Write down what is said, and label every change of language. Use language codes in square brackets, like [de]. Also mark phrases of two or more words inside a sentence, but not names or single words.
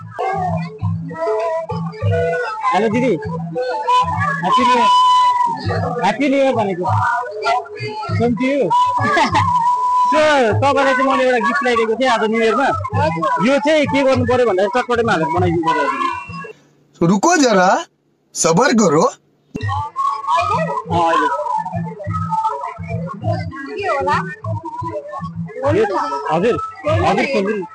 [ne] हेलो दिदी [en] Happy New Year [ne] भनेको [en] Thank you so [ne] तपाईँलाई चाहिँ मैले एउटा गिफ्ट ल्याइदिएको थिएँ आज [en] New Year [ne] यो चाहिँ के गर्नु पर्यो भन्दाखेरि चटपटेमा हालेर बनाइदिनु पर्यो [hi] रुको जरा सबर करो [ne] हजुर खोल्नु